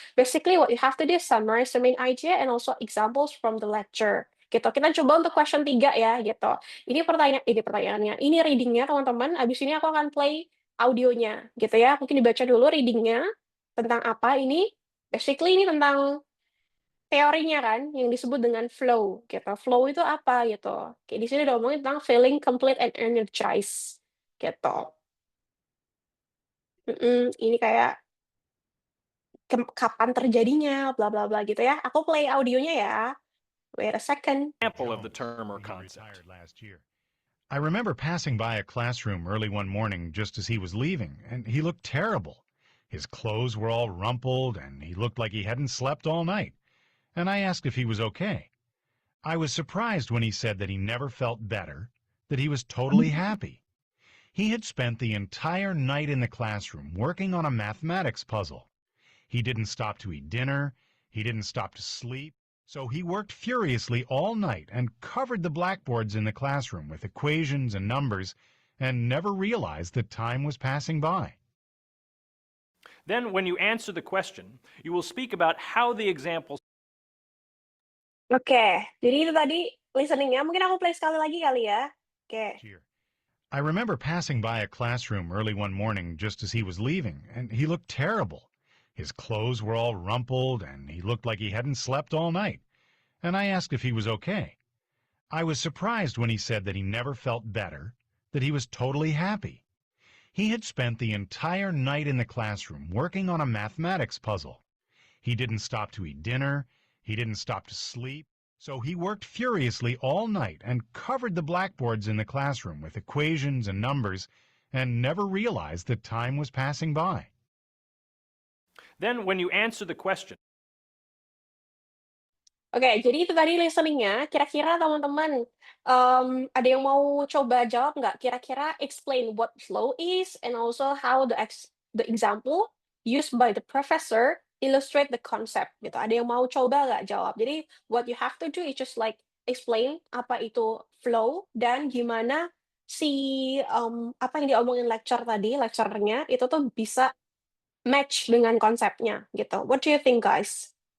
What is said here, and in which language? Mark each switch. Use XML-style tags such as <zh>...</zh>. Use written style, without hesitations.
<en>Basically what you have to do is summarize the main idea and also examples from the lecture. Gitu.</en> <id>Kita coba untuk question 3 ya gitu. Ini pertanyaannya, ini readingnya teman-teman, habis ini aku akan play audionya gitu ya. Mungkin dibaca dulu readingnya tentang apa ini. Basically ini tentang teorinya kan yang disebut dengan flow gitu. Flow itu apa gitu. Kayak di sini udah ngomongin tentang</id> <en>feeling complete and energized</en> <id>gitu. Ini kayak kapan terjadinya bla bla bla gitu ya. Aku play audionya ya.</id> <en>Wait a second. Example of the term or concept. I remember passing by a classroom early one morning just as he was leaving, and he looked terrible. His clothes were all rumpled, and he looked like he hadn't slept all night. And I asked if he was okay. I was surprised when he said that he never felt better, that he was totally happy. He had spent the entire night in the classroom working on a mathematics puzzle. He didn't stop to eat dinner, he didn't stop to sleep, so he worked furiously all night and covered the blackboards in the classroom with equations and numbers, and never realized that time was passing by. Then, when you answer the question, you will speak about how the examples.</en> <id>Oke, jadi itu tadi listeningnya. Mungkin aku play sekali lagi kali ya. Oke.</id> <en>I remember passing by a classroom early one morning just as he was leaving, and he looked terrible. His clothes were all rumpled, and he looked like he hadn't slept all night. And I asked if he was okay. I was surprised when he said that he never felt better, that he was totally happy. He had spent the entire night in the classroom working on a mathematics puzzle. He didn't stop to eat dinner, he didn't stop to sleep, so he worked furiously all night and covered the blackboards in the classroom with equations and numbers, and never realized that time was passing by. Then, when you answer the question.</en> <id>Oke, jadi itu tadi listeningnya. Kira-kira teman-teman ada yang mau coba jawab nggak?</id> <en>Kira-kira explain what flow is and also how the example used by the professor illustrate the concept gitu.</en> <id>Ada yang mau coba nggak jawab? Jadi</id> <en>what you have to do is just like explain</en> <id>apa itu flow dan gimana si apa yang diomongin lecturernya itu tuh bisa match dengan konsepnya gitu.</id> <en>What do you think, guys?</en>